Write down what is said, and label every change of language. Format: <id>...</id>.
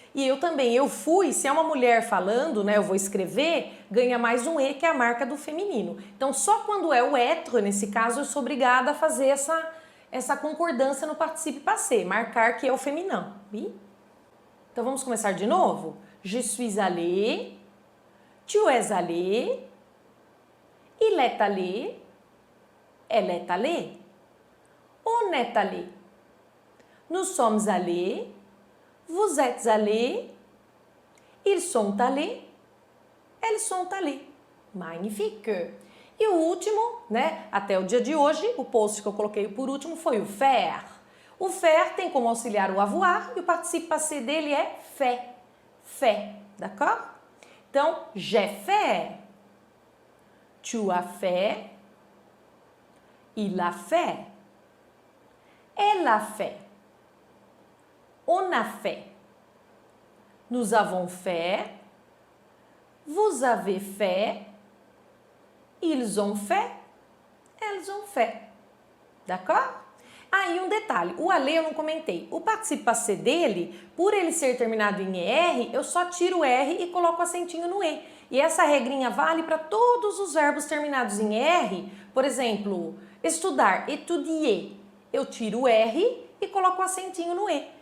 <pt>E eu também, eu fui, se é uma mulher falando, né, eu vou escrever, ganha mais um E, que é a marca do feminino. Então, só quando é o être, nesse caso, eu sou obrigada a fazer essa concordância no participe passé, marcar que é o feminino. Vi? Então, vamos começar de novo?</pt> <fr>Je suis allé, tu es allé, il est allé, elle est allée, on est allé, nous sommes allés, vous êtes allés, ils sont allés, elles sont allées. Magnifique!</fr> <pt>E o último, né, até o dia de hoje, o post que eu coloquei por último foi o faire. O faire tem como auxiliar o avoir e o participe passé dele é fait.</pt> <fr>Fait, d'accord? Então, j'ai fait, tu as fait, il a fait, elle a fait, on a fait, nous avons fait, vous avez fait, ils ont fait, elles ont fait. D'accord?</fr> <pt>Ah, e um detalhe, o aller eu não comentei. O participe passé dele, por ele ser terminado em ER, eu só tiro o R e coloco o acentinho no E. E essa regrinha vale para todos os verbos terminados em ER. Por exemplo, estudar, étudier. Eu tiro o R e coloco o acentinho no E.</pt>